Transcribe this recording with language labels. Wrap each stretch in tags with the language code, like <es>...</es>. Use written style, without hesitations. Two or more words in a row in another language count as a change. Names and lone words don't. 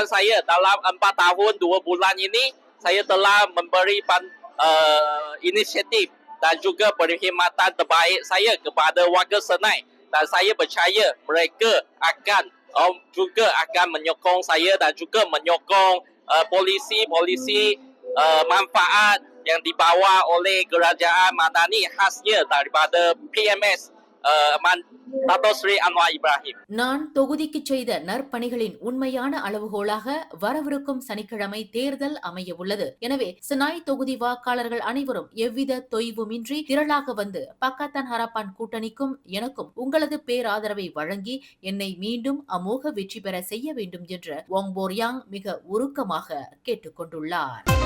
<ms>saya dalam 4 tahun 2 bulan ini, saya telah memberi inisiatif dan juga perkhidmatan terbaik saya kepada warga Senai, dan saya percaya mereka akan juga akan menyokong saya dan juga menyokong polisi-polisi manfaat yang dibawa oleh kerajaan Madani khasnya daripada PMS Dato' Sri Anwar Ibrahim.</ms> <ta>நான் தொகுதிக்கு செய்த நற்பணிகளின் உண்மையான அளவுகோலாக வரவிருக்கும் சனிக்கிழமை தேர்தல் அமைய உள்ளது. எனவே செனாய் தொகுதி வாக்காளர்கள் அனைவரும் எவ்வித தொய்வுமின்றி திரளாக வந்து பக்கத்தான் ஹரப்பான் கூட்டணிக்கும் எனக்கும் உங்களது பேராதரவை வழங்கி என்னை மீண்டும் அமோக வெற்றி பெற செய்ய வேண்டும் என்று வோங் போர்யாங் மிக உருக்கமாக கேட்டுக் கொண்டுள்ளார்.</ta>